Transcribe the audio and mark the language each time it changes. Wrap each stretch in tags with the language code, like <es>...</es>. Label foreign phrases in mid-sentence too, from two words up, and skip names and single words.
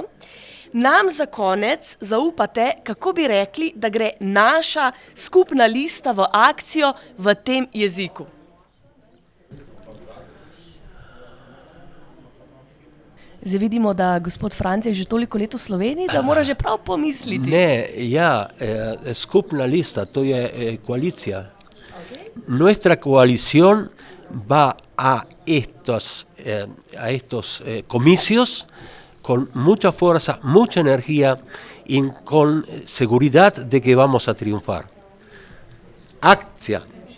<sl>Nam za konec zaupate, kako bi rekli, da gre naša skupna lista v akcijo v tem jeziku. Zdaj vidimo, da gospod Franc je že toliko let v Sloveniji, da mora že prav pomisliti. Ne, ja, skupna lista, to je koalicija. Okay.</sl> <es>Nuestra coalición va a estos comicios con mucha fuerza, mucha energía y con seguridad de que vamos a triunfar. Acción.</es>